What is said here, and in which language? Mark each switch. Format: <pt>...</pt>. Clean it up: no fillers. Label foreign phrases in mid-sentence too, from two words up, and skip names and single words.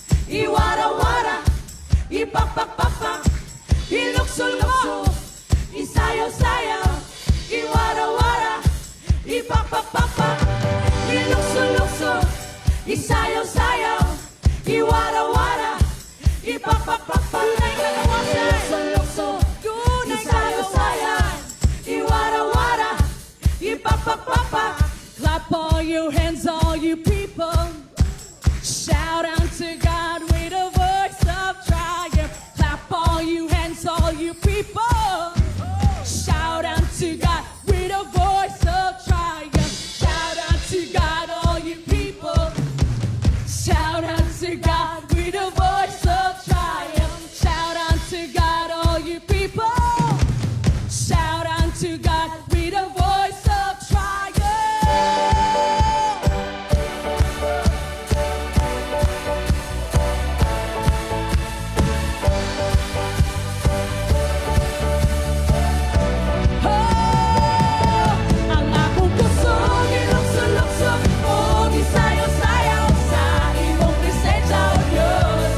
<ceb>iwara-wara, ipapapapa, ilukso-lukso, isayaw-sayaw, iwara-wara, ipapapapa, ilukso-lukso, isayaw-sayaw, iwara-wara, ipapapapa, ilukso-lukso, isayaw-sayaw, iwara-wara, ipapapapa.</ceb> <en>Clap all your hands, all you people. Shout unto God with a voice of triumph. Clap all you hands, all you people. Shout unto God with a voice of triumph. Shout unto God, all you people. Shout unto God with a voice of triumph. Shout unto God, all you people. Shout unto God with a voice of triumph.</en> <ceb>Ang akong pusong ilukso-lukso, o isayaw-sayaw sa imong presensya, O Diyos.</ceb>